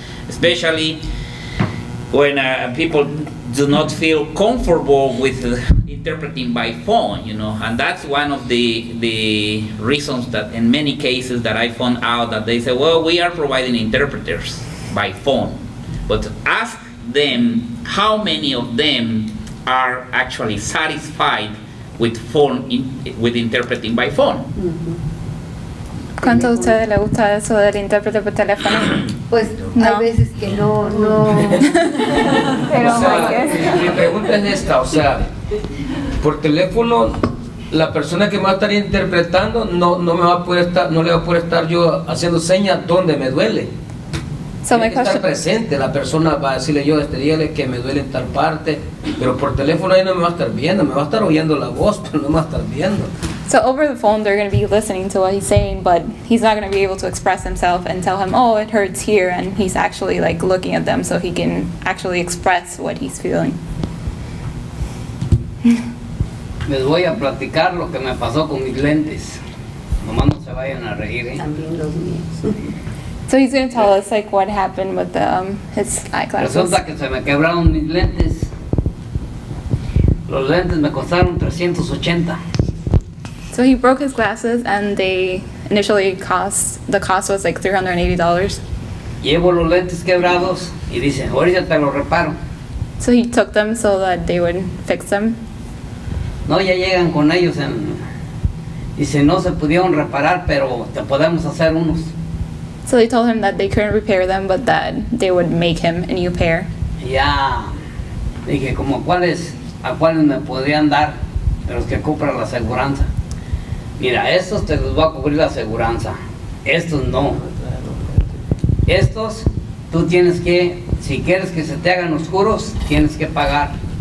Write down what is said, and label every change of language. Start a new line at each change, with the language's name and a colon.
English: Especially when people do not feel comfortable with interpreting by phone, and that's one of the reasons that in many cases that I found out that they say, well, we are providing interpreters by phone, but ask them how many of them are actually satisfied with with interpreting by phone.
Spanish: ¿Cuánto a ustedes les gusta eso del intérprete por teléfono? Pues hay veces que no. Pero mi pregunta es esta, o sea, por teléfono la persona que me va a estar interpretando no le va a poder estar yo haciendo señas donde me duele. Tiene que estar presente, la persona va a decirle yo, dígale que me duele en tal parte, pero por teléfono ahí no me va a estar viendo, me va a estar oyendo la voz, pero no me va a estar viendo.
English: So over the phone, they're going to be listening to what he's saying, but he's not going to be able to express himself and tell him, oh, it hurts here, and he's actually like looking at them so he can actually express what he's feeling.
Spanish: Les voy a platicar lo que me pasó con mis lentes. Nomás no se vayan a reír, ¿eh? También los míos.
English: So he's going to tell us like what happened with his eyeglasses.
Spanish: Resulta que se me quebraron mis lentes. Los lentes me costaron $380.
English: So he broke his glasses, and they initially the cost was like $380.
Spanish: Llevo los lentes quebrados y dice, ahorita te los reparo.
English: So he took them so that they would fix them.
Spanish: No, ya llegan con ellos dice, no se pudieron reparar, pero te podemos hacer unos.
English: So they told him that they couldn't repair them, but that they would make him a new pair.
Spanish: Ya dije, como a cuáles me podrían dar, de los que compra la aseguranza. Mira, estos te los va a cubrir la aseguranza, estos no. Estos, tú tienes que, si quieres que se te hagan oscuros, tienes que pagar.